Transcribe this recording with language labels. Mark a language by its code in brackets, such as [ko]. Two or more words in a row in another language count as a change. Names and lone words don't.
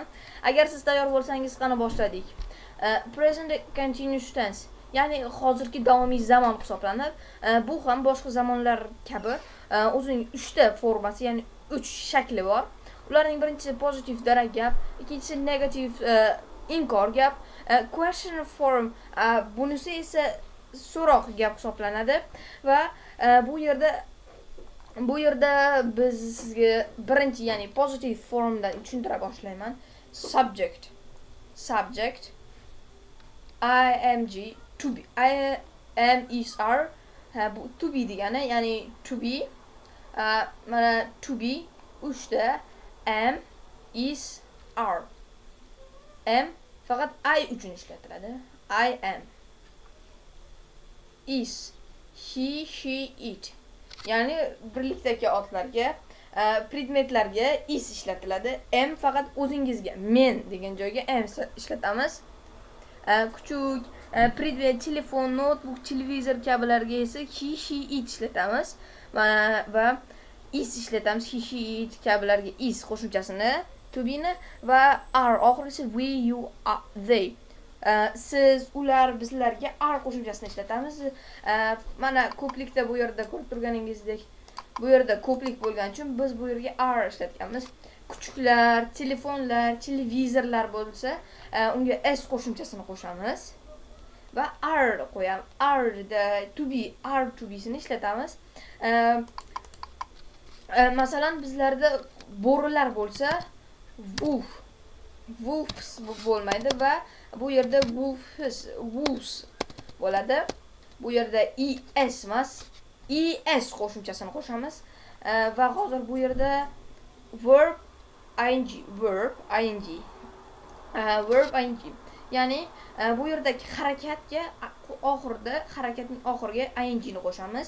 [uz] Agar siz tayyor bo'lsangiz, qani boshladik. [en] Present continuous tense, [uz] ya'ni hozirgi davomiy zamon hisoblanib, bu ham boshqa zamonlar kabi o'zining 3 ta formasi, ya'ni 3 shakli bor. Ularning birinchisi pozitiv darak gap, ikkinchisi negativ inkor gap, [en] question form [uz] bunisi esa so'roq gap hisoblanadi va bu yerda biz sizga birinchi, ya'ni pozitiv formdan tushuntira boshlayman. [en] Subject ing to be, I am is are, bu to be [uz] degani, ya'ni [en] to be, mana to be 3 ta, am, is, are. [uz] Am faqat I uchun ishlatiladi. [en] I am. Is, he, she, it. [uz] Ya'ni birlikdagi otlarga, predmetlarga is ishlatiladi. Am faqat o'zingizga, men degan joyga am ishlatamiz. Kuchuk predmet, telefon, notebook, televizor kabilarga esa [en] he, she, it [uz] ishlatamiz. Va is ishlatamiz. [en] He, she, it [uz] kabilarga is qo'shimchasini, [en] to be [uz] ni, va are oxirgisi [en] we, you, they. [uz] Siz, ular, bizlarga are qo'shimchasini ishlatamiz. Mana ko'plikda bu yerda ko'rib turganingizdek, bu yerda ko'plik bo'lgani uchun biz bu yerga are ishlatganmiz. Kuchuklar, telefonlar, televizorlar bo'lsa, unga s qo'shimchasini qo'shamiz va are qo'yamiz. [en] Are to be, are to be [uz] sini ishlatamiz. Masalan, bizlarda bo'rilar bo'lsa, wolves bo'lmaydi va bu yerda wolves bo'ladi. Bu yerda es emas, es qo'shimchasini qo'shamiz va hozir bu yerda [en] verb ing, [uz] ya'ni bu yerdagi harakatga harakatning oxiriga ing ni qo'shamiz.